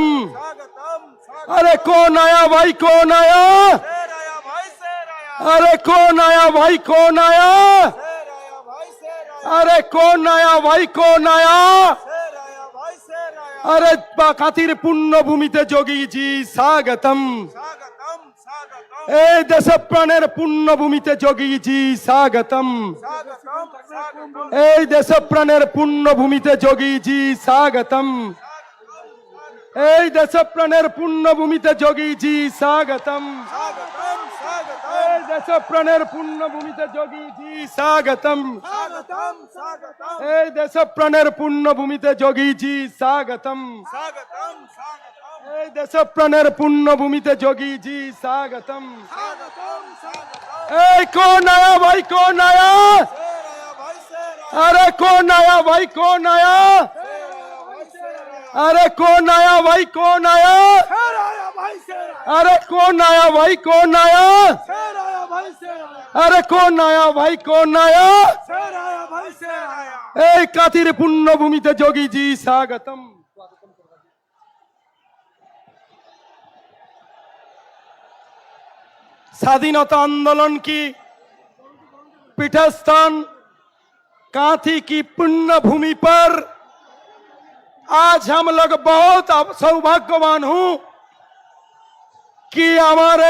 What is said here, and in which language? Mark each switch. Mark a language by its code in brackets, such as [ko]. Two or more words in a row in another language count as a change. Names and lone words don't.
[hi] अरे कौन आया भाई, कौन आया? अरे कौन आया भाई, कौन आया? अरे कौन आया भाई, कौन आया? [bn] আরে খাতির পুণ্যভূমিতে যোগীজি স্বাগতম, এই দেশপ্রাণের পুণ্যভূমিতে যোগীজি স্বাগতম, এই দেশপ্রাণের পুণ্যভূমিতে যোগীজি স্বাগতম, এই দেশপ্রাণের পুণ্যভূমিতে যোগীজি স্বাগতম, এই দেশপ্রাণের পুণ্যভূমিতে যোগীজি স্বাগতম, এই দেশপ্রাণের পুণ্যভূমিতে যোগীজি স্বাগতম, এই দেশপ্রাণের পুণ্যভূমিতে যোগীজি স্বাগতম। [hi] এই कौन आया भाई, कौन आया? अरे कौन आया भाई, कौन आया? अरे कौन आया भाई, कौन आया? अरे कौन आया भाई, कौन आया? अरे कौन आया भाई, कौन आया? [bn] এই কাতির পুণ্যভূমিতে যোগীজি স্বাগতম। [hi] स्वाधीनता आंदोलन की पीठस्थान कांथी की पुण्य भूमि पर आज हम लोग बहुत सौभाग्यवान हूं कि हमारे